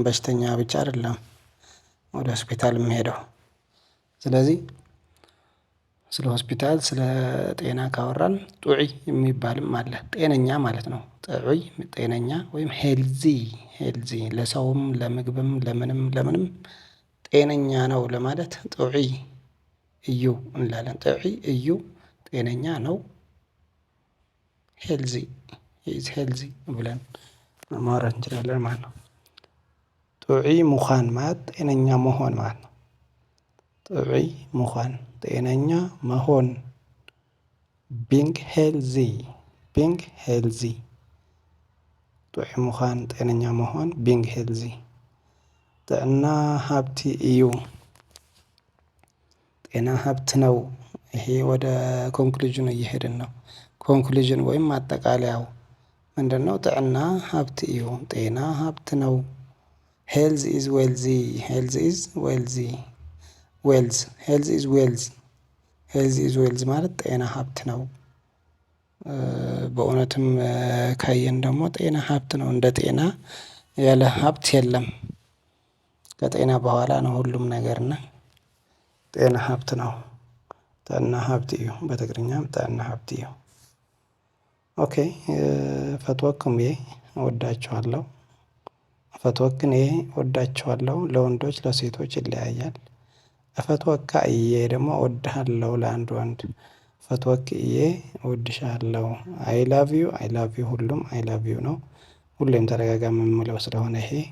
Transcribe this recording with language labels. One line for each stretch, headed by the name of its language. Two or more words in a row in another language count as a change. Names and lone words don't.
Amharic: በሽተኛ ብቻ አይደለም ወደ ሆስፒታል የሚሄደው። ስለዚህ ስለ ሆስፒታል ስለ ጤና ካወራን ጡዑይ የሚባልም አለ ጤነኛ ማለት ነው። ጥዑይ ጤነኛ ወይም
English: healthy healthy
Amharic: ለሰውም ለምግብም ለምንም ለምንም ጤነኛ ነው ለማለት
Tigrinya: ጥዑይ እዩ
Amharic: እንላለን።
Tigrinya: ጥዑይ እዩ
Amharic: ጤነኛ ነው።
English: healthy is healthy
Amharic: ብለን ማውራት እንችላለን ማለት ነው።
Tigrinya: ጥዑይ ምዃን
Amharic: ማለት ጤነኛ መሆን ማለት ነው።
Tigrinya: ጥዑይ ምዃን
Amharic: ጤነኛ መሆን
English: being healthy being healthy
Tigrinya: ጥዑይ ምዃን
Amharic: ጤነኛ መሆን
English: being healthy።
Tigrinya: ጥዕና ሃብቲ እዩ
Amharic: ጤና ሀብት ነው። ይሄ ወደ ኮንክሉዥን እየሄድን ነው። ኮንክሉዥን ወይም ማጠቃለያው ምንድነው?
Tigrinya: ጥዕና ሀብት እዩ።
Amharic: ጤና ሀብት ነው።
English: health is wealthy health is wealthy wealth health is wealth health is wealth።
Amharic: ሄልዝ ኢዝ ዌልዝ ማለት ጤና ሀብት ነው። በእውነትም ካየን ደግሞ ጤና ሀብት ነው። እንደ ጤና ያለ ሀብት የለም። ከጤና በኋላ ነው ሁሉም ነገርና ጤና ሀብት ነው።
Tigrinya: ጥዕና ሀብት እዩ።
Amharic: በትግርኛም
Tigrinya: ጥዕና ሀብት እዩ።
Amharic: ኦኬ ፈትወክም እወዳችኋለሁ። ፈትወክን እወዳችኋለሁ ለወንዶች ለሴቶች ይለያያል።
Tigrinya: እፈትወካ እዬ
Amharic: ደግሞ እወድሃለሁ ለአንድ ወንድ።
Tigrinya: ፈትወክ እዬ
Amharic: እወድሻለሁ።
English: I love you I love you
Amharic: ሁሉም
English: I love you
Amharic: ነው። ሁሌም ተደጋጋሚ የምለው ስለሆነ ይሄ